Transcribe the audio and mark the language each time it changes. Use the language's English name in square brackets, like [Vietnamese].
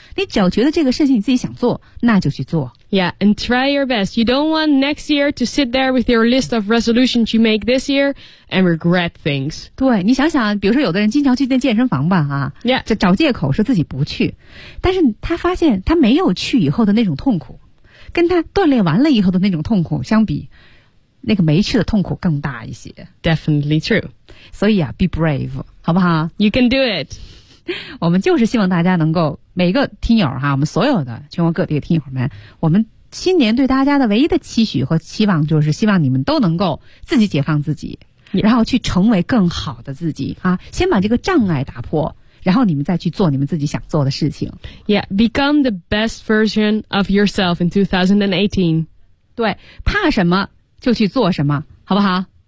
[Chinese] 你只要觉得这个事情你自己想做，那就去做。 [English] Yeah, and try your best. You don't want next year to sit there with your list of resolutions you make this year and regret things. [Chinese] 对，你想想，比如说有的人经常去那健身房吧，啊 [English] ，Yeah， [Chinese] 就找借口说自己不去，但是他发现他没有去以后的那种痛苦，跟他锻炼完了以后的那种痛苦相比。那个没去的痛苦更大一些。 [English] Definitely true. [Chinese] 所以啊 [English] be brave, [Chinese] 好不好 [English] ?You can do it. [Chinese] 我们就是希望大家能够每个听友哈，我们所有的全国各地的听友们，我们新年对大家的唯一的期许和期望就是希望你们都能够自己解放自己、yeah. 然后去成为更好的自己啊，先把这个障碍打破，然后你们再去做你们自己想做的事情。 [English] Yeah, become the best version of yourself in 2018. [Chinese] 对，怕什么就去做什么，好不好